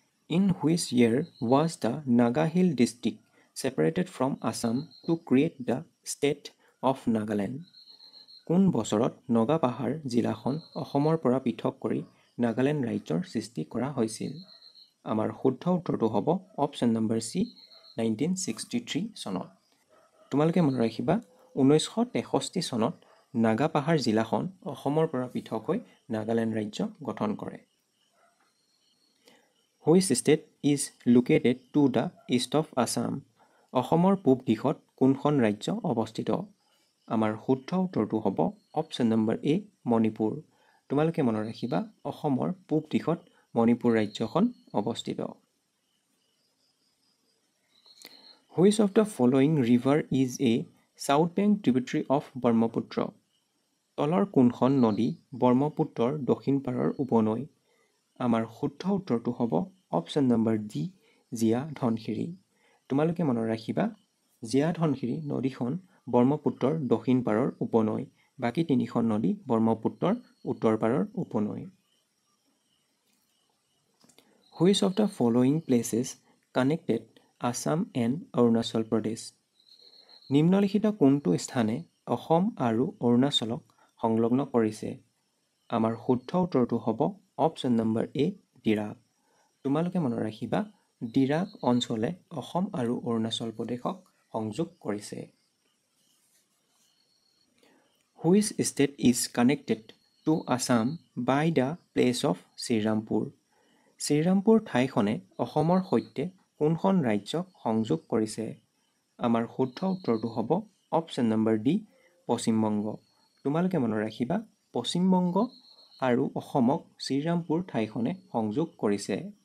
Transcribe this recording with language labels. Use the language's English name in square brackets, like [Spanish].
[English] In which year was the Naga Hill district separated from Assam to create the state of Nagaland? [Assamese] কোন বছৰত নগা পাহাৰ জিলাখন অসমৰ পৰা পৃথক কৰি নাগালেণ্ড ৰাজ্যৰ সৃষ্টি কৰা হৈছিল? আমাৰ শুদ্ধ উত্তৰটো হ'ব অপশ্যন নম্বৰ চি 1963 চনত। তোমালোকে মনত ৰাখিবা 1963 চনত নাগা পাহাৰ জিলাখন অসমৰ পৰা পৃথক হৈ নাগালেণ্ড ৰাজ্য গঠন কৰে। [English] Which state is located to the east of Assam? [Assamese] অসমৰ পূব দিশত কোনখন ৰাজ্য অৱস্থিত? আমাৰ শুদ্ধ উত্তৰটো হ'ব অপশ্যন নম্বৰ এ মণিপুৰ। তোমালোকে মনত ৰাখিবা অসমৰ পূব দিশত মণিপুৰ ৰাজ্যখন অৱস্থিত। [English] Which of the following river is a south bank tributary of Brahmaputra? [Assamese] তলৰ কোনখন নদী ব্ৰহ্মপুত্ৰৰ দক্ষিণ পাৰৰ উপনৈ? আমাৰ শুদ্ধ উত্তৰটো হ'ব অপশ্যন নম্বৰ ডি জীয়া ধনশিৰি। তোমালোকে মনত ৰাখিবা জীয়া ধনশিৰি নদীখন ব্ৰহ্মপুত্ৰৰ দক্ষিণ পাৰৰ উপনৈ। বাকী 3খন নদী ব্ৰহ্মপুত্ৰৰ উত্তৰ পাৰৰ উপনৈ। [English] Which of the following places connected Assam and Arunachal Pradesh? [Assamese] নিম্নলিখিত কোনটো স্থানে অসম আৰু অৰুণাচলক সংলগ্ন কৰিছে? আমাৰ শুদ্ধ উত্তৰটো হ'ব অপশ্যন নম্বৰ এ ডিৰাক। তোমালোকে মনত ৰাখিবা ডিৰাক অঞ্চলে অসম আৰু অৰুণাচল প্ৰদেশক সংযোগ কৰিছে। [English] Which state is connected to Assam by the place of Srirampur? [Assamese] Srirampur ঠাইখনে অসমৰ সৈতে কোনখন ৰাজ্যক সংযোগ কৰিছে? আমাৰ শুদ্ধ উত্তৰটো হ'ব অপশ্যন নম্বৰ ডি পশ্চিমবংগ। তোমালোকে মনত ৰাখিবা পশ্চিমবংগ আৰু অসমক শ্ৰীৰামপুৰ ঠাইখনে সংযোগ কৰিছে।